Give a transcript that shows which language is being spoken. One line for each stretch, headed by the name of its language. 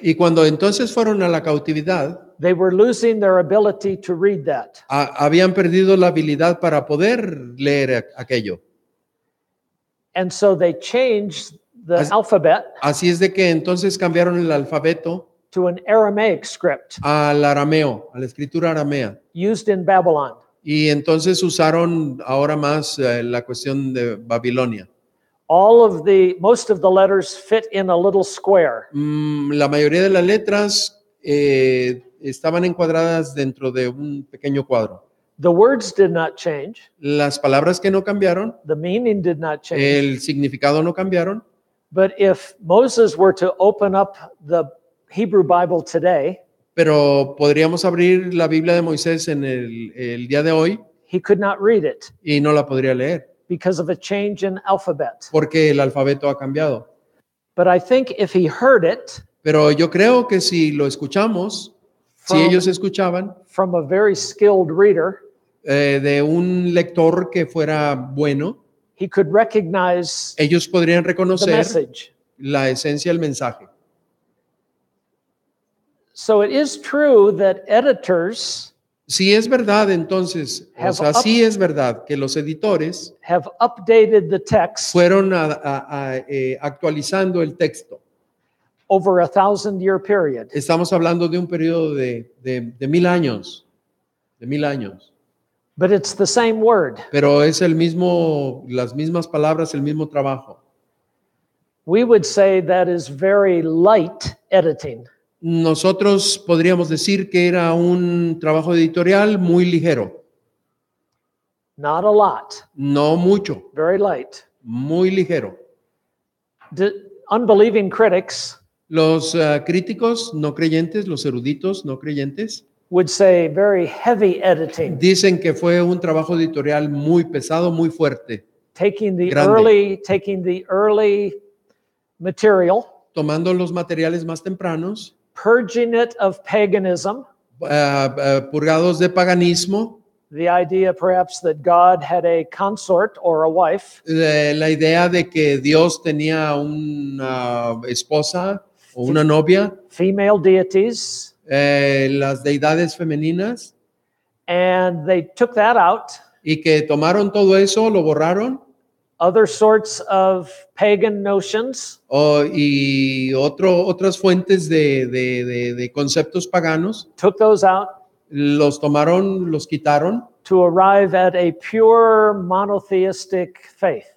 Spanish: Y cuando entonces fueron a la cautividad,
English: they were losing their ability to read that.
Spanish: habían perdido la habilidad para poder leer aquello.
English: And so they changed the
Spanish: As-
English: alphabet
Spanish: Así es de que entonces cambiaron el alfabeto
English: to an Aramaic script
Spanish: al arameo, a la escritura aramea.
English: used in Babylon.
Spanish: Y entonces usaron ahora más la cuestión de Babilonia.
English: Most of the letters fit in a little square.
Spanish: La mayoría de las letras estaban encuadradas dentro de un pequeño cuadro.
English: The words did not change.
Spanish: Las palabras que no cambiaron,
English: The meaning did not change.
Spanish: el significado no cambiaron.
English: But if Moses were to open up the Hebrew Bible today,
Spanish: Pero podríamos abrir la Biblia de Moisés en el día de hoy
English: he could not read it
Spanish: y no la podría leer
English: because of a change in alphabet.
Spanish: porque el alfabeto ha cambiado.
English: But I think if he heard it
Spanish: Pero yo creo que si lo escuchamos, si
English: From-
Spanish: ellos escuchaban
English: from a very skilled reader,
Spanish: de un lector que fuera bueno,
English: he could recognize
Spanish: ellos podrían
English: the
Spanish: reconocer
English: message.
Spanish: la esencia del mensaje.
English: So it is true that editors
Spanish: Si es verdad, entonces, o sea, sí es verdad que los editores
English: have updated the text
Spanish: fueron actualizando el texto.
English: over a 1,000-year period.
Spanish: Estamos hablando de un periodo de 1000 años, de 1000 años.
English: But it's the same word.
Spanish: Pero es el mismo, las mismas palabras, el mismo trabajo.
English: We would say that is very light editing.
Spanish: Nosotros podríamos decir que era un trabajo editorial muy ligero,
English: Not a lot,
Spanish: no mucho,
English: very light.
Spanish: muy ligero.
English: Unbelieving critics
Spanish: Los críticos no creyentes, los eruditos no creyentes,
English: would say very heavy editing,
Spanish: dicen que fue un trabajo editorial muy pesado, muy fuerte,
English: taking the
Spanish: grande.
English: early material,
Spanish: tomando los materiales más tempranos,
English: purging it of paganism,
Spanish: purgados de paganismo,
English: the idea perhaps that God had a consort or a wife,
Spanish: la idea de que Dios tenía una esposa o una novia,
English: female deities,
Spanish: las deidades femeninas,
English: and they took that out.
Spanish: y que tomaron todo eso, lo borraron,
English: Other sorts of pagan notions,
Spanish: y otras fuentes de conceptos paganos,
English: took those out
Spanish: los tomaron, los quitaron
English: to arrive at a pure monotheistic faith.